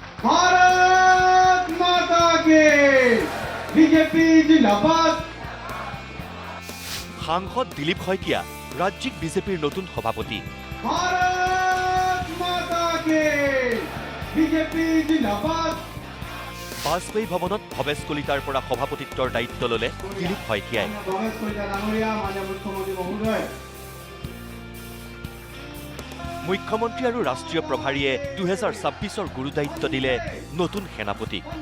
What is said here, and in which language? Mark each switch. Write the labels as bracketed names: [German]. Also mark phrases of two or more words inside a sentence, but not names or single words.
[Hindi] भारत माता के बीजेपी जिंदाबाद। [Assamese] সাংসদ দিলীপ শইকীয়া ৰাজ্যিক বিজেপিৰ নতুন সভাপতি। [Hindi] भारत माता के बीजेपी जिंदाबाद। [Assamese] বাজপেয়ী ভৱনত ভৱেশ কলিতাৰ পৰা সভাপতিত্বৰ দায়িত্ব ল'লে দিলীপ শইকীয়াই। ভৱেশ কলিতা ডাঙৰীয়া, মাননীয় মুখ্যমন্ত্ৰী মহোদয়। মুখ্যমন্ত্ৰী আৰু ৰাষ্ট্ৰীয় প্ৰভাৰীয়ে 2026-ৰ গুৰুদায়িত্ব দিলে নতুন সেনাপতি।